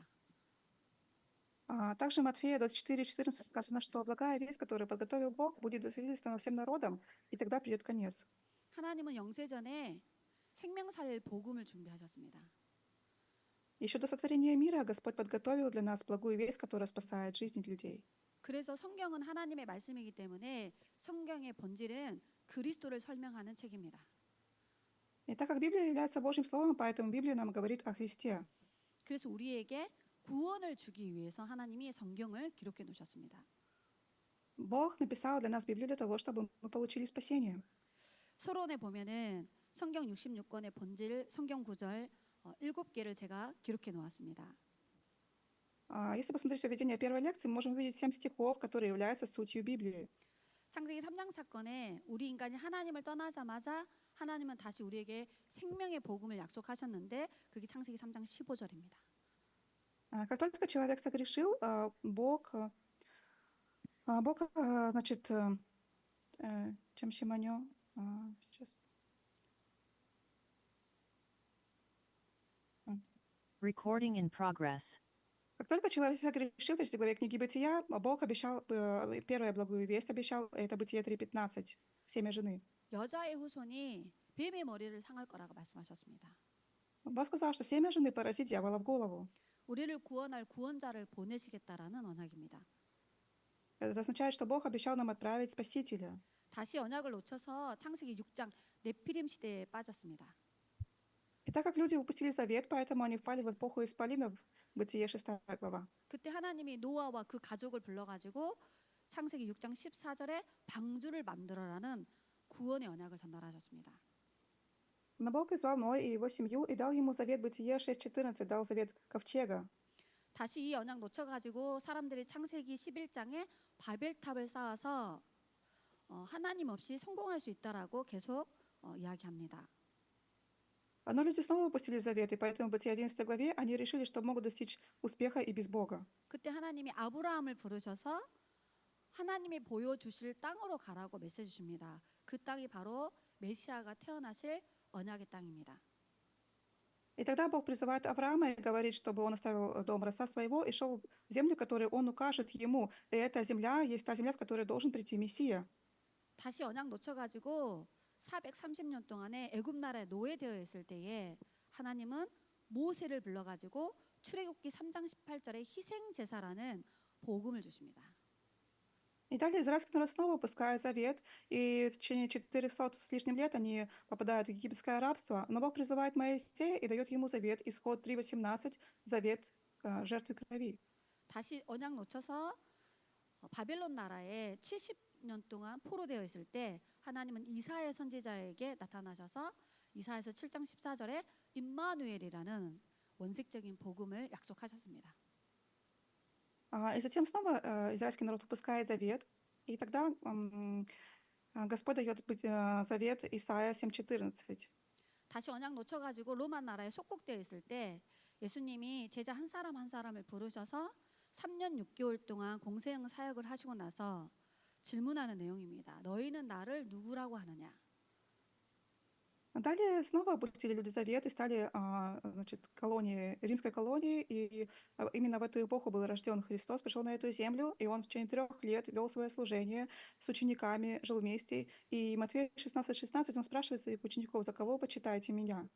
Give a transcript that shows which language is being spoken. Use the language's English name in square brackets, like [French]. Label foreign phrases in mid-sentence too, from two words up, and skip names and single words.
[Russian] Также в Матфея 24:14 сказано, что благая весть, которую подготовил Бог, будет засвидетельствована всем народам, и тогда придет конец. [Korean] 하나님은 영세전에 생명 살릴 복음을 준비하셨습니다. [Russian] Еще до сотворения мира Господь подготовил для нас благую весть, которая спасает жизни людей. [Korean] 그래서 성경은 하나님의 말씀이기 때문에 성경의 본질은 그리스도를 설명하는 책입니다. [Russian] И так как Библия является Божьим Словом, поэтому Библия нам говорит о Христе. [Korean] 그래서 우리에게 구원을 주기 위해서 하나님이 성경을 기록해 놓으셨습니다. [Russian] Бог написал для нас Библию для того, чтобы мы получили спасение. [Korean] 서론에 보면은 성경 66권의 본질 성경 구절 7개를 제가 기록해 놓았습니다. [Russian] Если посмотреть введение первой лекции, мы можем увидеть 7 стихов, которые являются сутью Библии. [Korean] 창세기 3장 사건에 우리 인간이 하나님을 떠나자마자 하나님은 다시 우리에게 생명의 복음을 약속하셨는데 그게 창세기 3장 15절입니다. [Russian] Как только человек согрешил, Бог, значит, чем Шиманё, сейчас. [English] Recording in progress. [Russian] Как только человек согрешил, в 3 главе книги Бытия, Бог обещал, первая благую весть обещал, это Бытие 3:15, семя жены. [Korean] 여자의 후손이 뱀의 머리를 상할 거라고 말씀하셨습니다. [Russian] Бог сказал, что семя жены поразит дьявола в голову. [Korean] 우리를 구원할 구원자를 보내시겠다라는 언약입니다. [Russian] Это означает, что Бог обещал нам отправить Спасителя. [Korean] 다시 언약을 놓쳐서 창세기 6장 네피림 시대에 빠졌습니다. [Russian] И так как люди упустили завет, поэтому они впали в эпоху исполинов, Бытие 6 глава. [Korean] 그때 하나님이 노아와 그 가족을 불러가지고 창세기 6장 14절에 방주를 만들어라는 구원의 언약을 전달하셨습니다. [Russian] Но Бог призвал Ноя и его семью и дал ему завет Бытие 6:14, дал завет ковчега. [Korean] 다시 이 언약 놓쳐가지고 사람들이 창세기 11장에 바벨탑을 쌓아서 하나님 없이 성공할 수 있다라고 계속 이야기합니다. [Russian] Но люди снова упустили завет, и поэтому в Бытие 11 главе они решили, что могут достичь успеха и без Бога. [Korean] 그때 하나님이 아브라함을 부르셔서 하나님이 보여주실 땅으로 가라고 메시지 줍니다. 그 땅이 바로 메시아가 태어나실 언약의 땅입니다. [Russian] И тогда Бог призывает Авраама и говорит, чтобы он оставил дом отца своего и шел в землю, которую он укажет ему. И эта земля есть та земля, в которой должен прийти Мессия. [Korean] 다시 언약 놓쳐가지고 430년 동안에 애굽 나라에 노예되어 있을 때에 하나님은 모세를 불러가지고 출애굽기 3장 18절에 희생 제사라는 복음을 주십니다. [Russian] И далее израильский народ снова упускает завет, и в течение 400 с лишним лет они попадают в египетское рабство. Но Бог призывает Моисея и дает ему завет, исход 3:18, завет жертвы крови. [Korean] 다시 언약 놓쳐서 바벨론 나라에 70년 동안 포로되어 있을 때 하나님은 이사야 선지자에게 나타나셔서 이사야서 7장 14절에 임마누엘이라는 원색적인 복음을 약속하셨습니다. [Russian] И затем снова израильский народ упускает завет, и тогда Господь дает завет Исаия 7:14. [Korean] 다시 언약 놓쳐가지고 로마 나라에 속국되어 있을 때 예수님이 제자 한 사람 한 사람을 부르셔서 3년 6개월 동안 공생 사역을 하시고 나서 질문하는 내용입니다. 너희는 나를 누구라고 하느냐? [Russian] Далее снова опустили люди завет и стали, значит, колонией, римской колонией, и именно в эту эпоху был рожден Христос, пришел на эту землю, и он в течение 3 лет вел свое служение с учениками, жил вместе. И Матфея 16:16 он спрашивает своих учеников: «За кого почитаете меня?»